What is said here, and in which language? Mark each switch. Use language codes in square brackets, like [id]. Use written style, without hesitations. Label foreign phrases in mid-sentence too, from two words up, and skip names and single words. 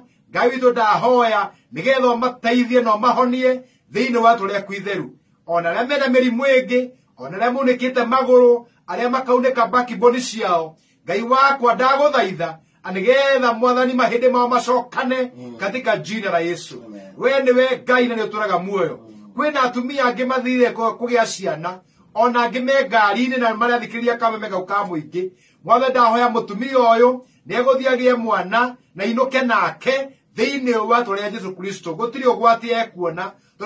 [ki] Ngai witũ ndahoya nĩgetha ũmateithie na ũmahonie thĩinĩ wa rĩtwa rĩaku itheru ona arĩa mena mĩrimũ ĩngĩ ona arĩa maunĩkĩte magũrũ arĩa makaunĩka backbone ciao Ngai wakwa ndagũthaitha anĩgetha mwathani mahĩndĩ mao macokane [sw] katika jina [ki] la Yesu we nĩwe Ngai na nĩ ũtũraga muoyo kwĩna atumia angĩ mathire kũgĩa ciana ona angĩ me ngari-inĩ na marathikĩrĩria kameme kau ka mũingĩ mwathani ndahoya mũtumia ũyũ nĩ egũthiĩ agĩe mwana na inũke nake thĩinĩ wa rĩtwa rĩa Jesũ Kristo gũtirĩ ũgwati ekuona tondũ